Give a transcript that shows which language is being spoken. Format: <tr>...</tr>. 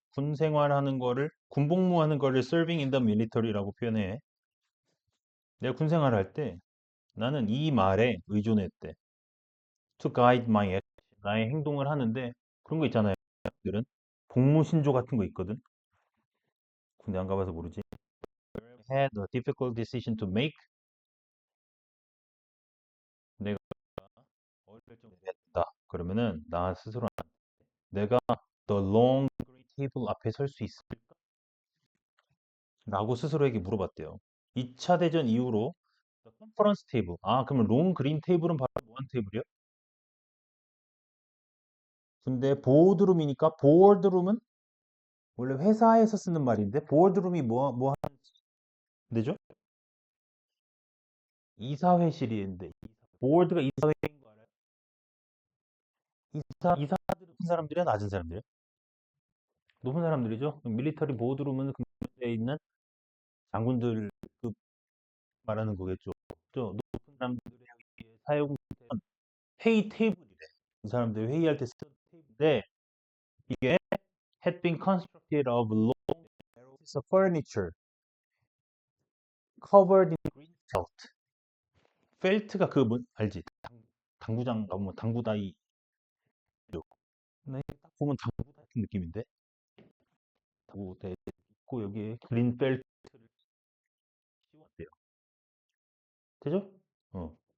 <ko>군 생활하는 거를 군복무하는 거를</ko> <en>serving in the military</en> <ko>라고 표현해. 내가 군 생활할 때 나는 이 말에 의존했대.</ko> <en>To guide my action.</en> <ko>나의 행동을 하는데 그런 거 있잖아요. 들은 복무 신조 같은 거 있거든. 군대 안 가봐서 모르지.</ko> <en>Had a difficult decision to make.</en> <ko>내가 어려운 결정을 해야 된다. 그러면은 나 스스로 내가</ko> <en>the long green table</en> <ko>앞에 설 수 있을까? 라고 스스로에게 물어봤대요. 2차 대전 이후로 컨퍼런스 테이블. 아, 그러면 롱 그린 테이블은 바로 뭐한 테이블이요? 근데 보드룸이니까 보드룸은 원래 회사에서 쓰는 말인데 보드룸이 뭐 하는 데죠? 이사회실인데 보드가 이사회인 거 알아요? 이사들이 높은 사람들이야 낮은 사람들이야? 높은 사람들이죠. 밀리터리 보드룸은 근무대에 있는 장군들 그 말하는 거겠죠. 또 높은 사람들의 사용 회의 테이블이래. 이 사람들 회의할 때 쓰는 테이블인데 이게</ko> <en>had been constructed of long pieces of furniture covered in green felt.</en> <ko>펠트가 그 뭐 알지? 당구장 가면 당구다이 네, 딱 보면 당구 같은 느낌인데 당구대 있고 여기에 그린 펠트를 씌웠대요. 되죠? 어.</ko>